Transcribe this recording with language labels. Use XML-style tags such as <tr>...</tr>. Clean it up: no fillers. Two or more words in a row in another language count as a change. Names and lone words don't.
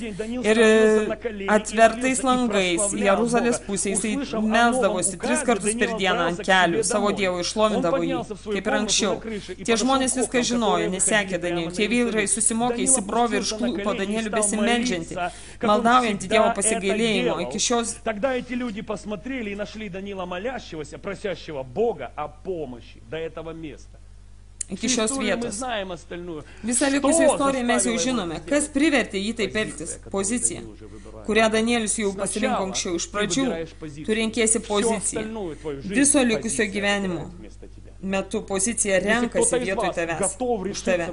<lt>Ir atvertais langais į Jeruzalės pusę jisai melsdavosi 3 kartus per dieną ant kelių savo Dievui ir šlovindavo jį, kaip ir anksčiau. Tie žmonės viską žinojo, nesekė Danielių. Tie vyrai susimokė, įsibrovė ir užklupo Danielių besimeldžiantį, maldaujantį Dievo pasigailėjimo. Iki šios...</lt> <ru>Тогда эти люди посмотрели и нашли Даниила молящегося, просящего Бога о помощи до этого места.</ru> <lt>Iki šios vietos. Visą likusią istoriją mes jau žinome. Kas privertė jį taip elgtis? Pozicija, kurią Danielius jau pasirinko anksčiau. Iš pradžių tu renkėsi poziciją. Viso likusio gyvenimo metu pozicija renkasi vietoj tavęs, už tave.</lt>